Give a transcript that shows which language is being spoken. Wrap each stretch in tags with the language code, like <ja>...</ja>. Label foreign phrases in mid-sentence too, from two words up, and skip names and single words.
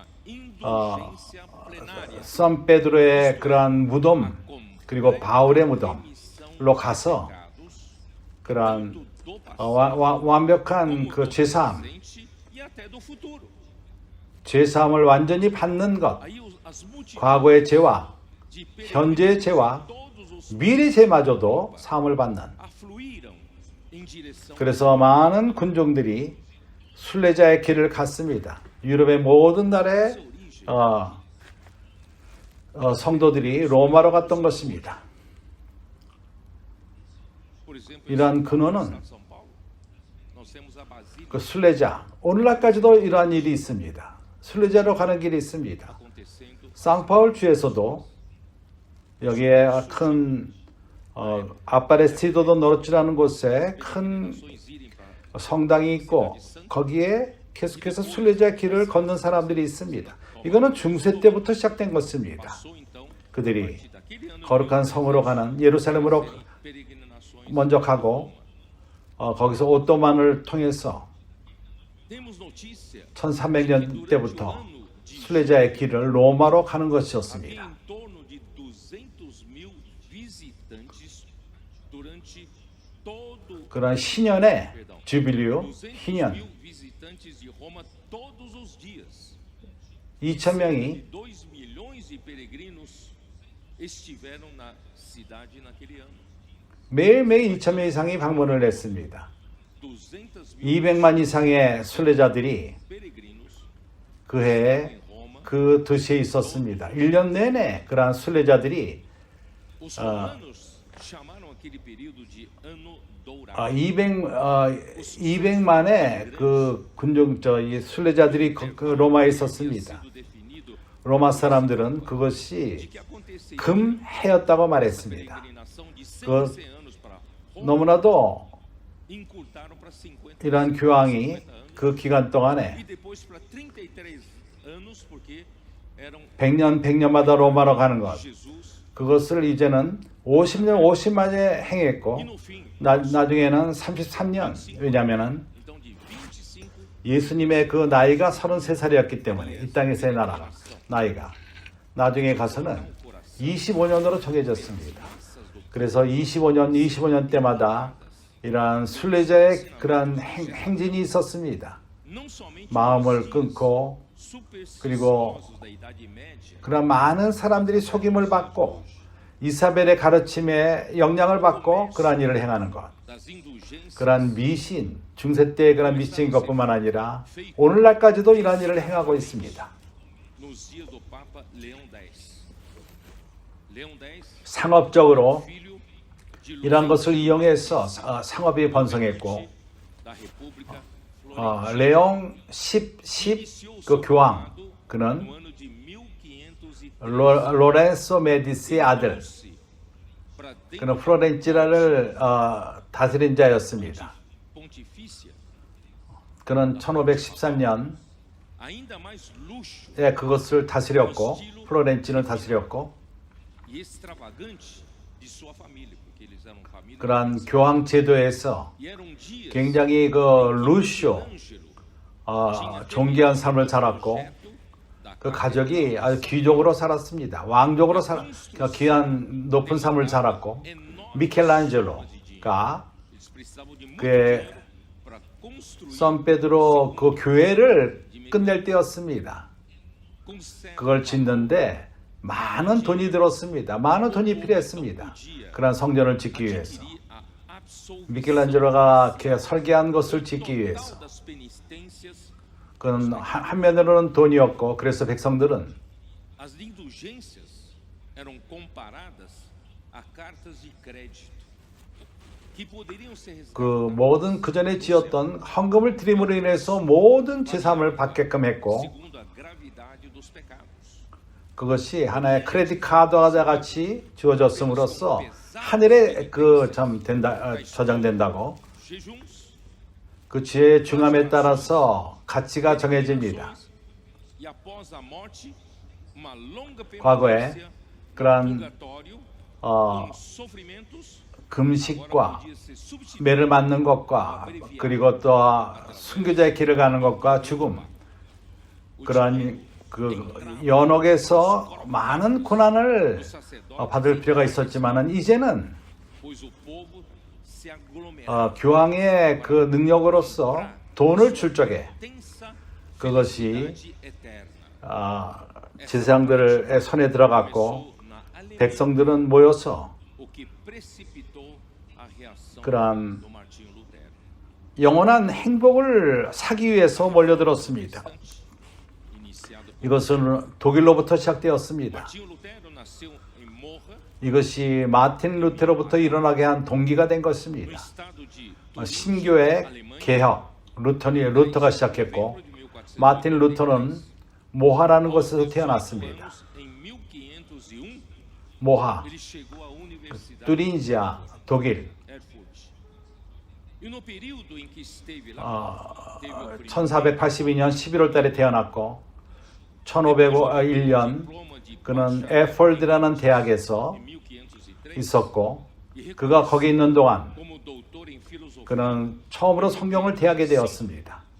<ko>산베드로의 그러한 무덤, 그리고 바울의 무덤로 가서 그러한 완벽한 그 죄사함을 완전히 받는 것, 과거의 죄와 현재의 죄와 미래의 죄마저도 사함을 받는, 그래서 많은 군종들이 순례자의 길을 갔습니다. 유럽의 모든 나라의 성도들이 로마로 갔던 것입니다. 이러한 근원은</ko> <pt>nós temos a Basílica</pt> <ko>그 순례자, 오늘날까지도 이러한 일이 있습니다. 순례자로 가는 길이 있습니다.</ko> <pt>acontecendo.</pt> <ko>상파울 주에서도 여기에 큰 아파레스티도도 노르츠라는 곳에 큰</ko> <pt>Nações irem para</pt> <ko>성당이 있고 거기에 계속해서 순례자 길을 걷는 사람들이 있습니다. 이거는 중세 때부터 시작된 것입니다.</ko> <pt>passou então</pt> <ko>그들이</ko> <pt>daquele ano</pt> <ko>거룩한 성으로 가는 예루살렘으로</ko> <pt>peregrinações.</pt> <ko>먼저 가고 거기서 오토만을 통해서</ko> <pt>Temos notícia</pt> <ko>1300년 때부터 순례자의 길을 로마로 가는</ko> <pt>havia</pt> <ko>것이었습니다.</ko> <pt>em torno de 200.000 visitantes durante todo</pt> <ko>그런 희년의</ko> <pt>perdão,</pt> <ko>주빌리오, 희년</ko> <pt>200.000 visitantes de Roma todos os dias.</pt> <ko>2,000명이</ko> <pt>2 milhões de peregrinos estiveram na cidade naquele ano.</pt> <ko>매일매일 2,000명 이상이 방문을 했습니다.</ko> <pt>200.000</pt> <ko>200만 이상의 순례자들이</ko> <pt>peregrinos</pt> <ko>그 해에</ko> <pt>em Roma.</pt> <ko>그 도시에 있었습니다. 1년 내내 그러한 순례자들이</ko> <pt>Os romanos chamaram aquele período de Ano Dourado.</pt> <ko>200만의 그 군중 이 순례자들이 그 로마에 있었습니다.</ko> <pt>Sido definido</pt> <ko>로마 사람들은</ko> <pt>de</pt> <ko>그것이</ko> <pt>que aconteceria</pt> <ko>금해였다고</ko> <pt>a</pt> <ko>말했습니다.</ko> <pt>peregrinação de</pt> <ko>그</ko> <pt>100 anos para Roma.</pt> <ko>너무나도</ko> <pt>Encurtaram para 50</pt> <ko>이러한 교황이 그 기간 동안에</ko> <pt>e depois para 33 anos porque eram</pt> <ko>100년마다 로마로 가는 것,</ko> <pt>Jesus</pt> <ko>그것을 이제는 50년 50만에 행했고</ko> <pt>e no fim</pt> <ko>나중에는 33년, 왜냐하면</ko> <pt>então de 25</pt> <ko>예수님의 그 나이가 33살이었기 때문에 이 땅에서의 나이가 나중에 가서는 25년으로 정해졌습니다. 그래서 25년 때마다 이러한 순례자의 그러한 행진이 있었습니다.</ko> <pt>não somente</pt> <ko>마음을 끊고 그리고</ko> <pt>supersticiosos da Idade Média</pt> <ko>그런 많은 사람들이 속임을 받고 이사벨의 가르침에 영향을 받고 그러한 일을 행하는 것.</ko> <pt>das indulgências</pt> <ko>그러한 미신, 중세 때의 그런 미신인 것뿐만 아니라 오늘날까지도 이러한 일을 행하고 있습니다.</ko> <pt>nos dias do Papa Leão X. Leão X,</pt> <ko>상업적으로</ko> <pt>filho de</pt> <ko>이러한 것을 이용해서 상업이 번성했고</ko> <pt>da República</pt> <ko>레옹 10, 그 교황 그는</ko> <pt>no ano de 1513</pt> <ko>로렌소 메디시의 아들</ko> <pt>para</pt> <ko>그는 플로렌티나를 다스린 자였습니다.</ko> <pt>pontifícia</pt> <ko>그는 1513년에</ko> <pt>ainda mais luxo</pt> <ko>그것을 다스렸고 플로렌티나를 다스렸고</ko> <pt>e extravagante de sua família, porque eles eram família</pt> <ko>그러한 교황 제도에서</ko> <pt>e eram dias</pt> <ko>굉장히 그 루쇼</ko> <pt>Ângelo</pt> <ko>존귀한 삶을 살았고</ko> <pt>da</pt> <ko>그 가족이 아주 귀족으로 살았습니다. 왕족으로 귀한 높은 삶을 살았고 미켈란젤로가</ko> <pt>eles precisavam de muito</pt> <ko>그의</ko> <pt>dinheiro para construir</pt> <ko>샌페드로 그 교회를 끝낼 때였습니다.</ko> <pt>com céu</pt> <ko>그걸 짓는데 많은 돈이 들었습니다. 많은 돈이 필요했습니다. 그런 성전을 짓기 위해서.</ko> <pt>adquirir a absolvição</pt> <ko>미켈란젤로가 설계한 것을 짓기 위해서.</ko> <pt>total das penitências.</pt> <ko>그건 한면으로는 돈이었고 그래서 백성들은</ko> <pt>As indulgências eram comparadas a cartas de crédito que poderiam ser</pt> <ko>그</ko> <pt>resgatadas</pt> <ko>모든 그 전에 지었던 헌금을 드림으로 인해서 모든 제삼을 받게끔 했고</ko> <pt>segundo a gravidade dos pecados.</pt> <ko>그것이 하나의 크레딧 카드와 같이 주어졌음으로써 하늘에 저장된다고</ko> <pt>Jejuns,</pt> <ko>그 죄의 중함에 따라서 가치가 정해집니다.</ko> <pt>e após a morte, uma longa</pt> <ko>과거에</ko> <pt>permanência</pt> <ko>그러한</ko> <pt>purgatório 어, com sofrimentos.</pt> <ko>금식과</ko> <pt>Podia ser substituído</pt> <ko>매를 맞는 것과 그리고 또 순교자의 길을 가는 것과 죽음 그러한 그 연옥에서 많은 고난을</ko> <pt>dos sacerdotes,</pt> <ko>받을 필요가 있었지만은 이제는</ko> <pt>pois o povo se aglomerava.</pt> <ko>교황의 그 능력으로서 돈을 줄 적에</ko> <pt>Intensa</pt> <ko>그것이</ko> <pt>felicidade eterna.</pt> <ko>제사장들의 손에 들어갔고</ko> <pt>Começou na alegria,</pt> <ko>백성들은 모여서</ko> <pt>o que precipitou a reação</pt> <ko>그러한</ko> <pt>do Martinho Lutero.</pt> <ko>영원한 행복을 사기 위해서 몰려들었습니다.</ko> <pt>Iniciado por</pt> <ko>이것은 독일로부터 시작되었습니다.</ko> <pt>Martinho Lutero, nasceu em Morra,</pt> <ko>이것이 마틴 루테로부터 일어나게 한 동기가 된</ko> <pt>no</pt> <ko>것입니다.</ko> <pt>estado de</pt> <ko>신교의 개혁, 루터가 시작했고, 마틴 루터는 모하라는 곳에서 태어났습니다. 모하, 뚜린지아, 독일. 1482년 11월 달에 태어났고 1501년 그는 에폴드라는 대학에서 있었고 그가 거기 있는 동안 그는 처음으로 성경을 대하게 되었습니다.</ko>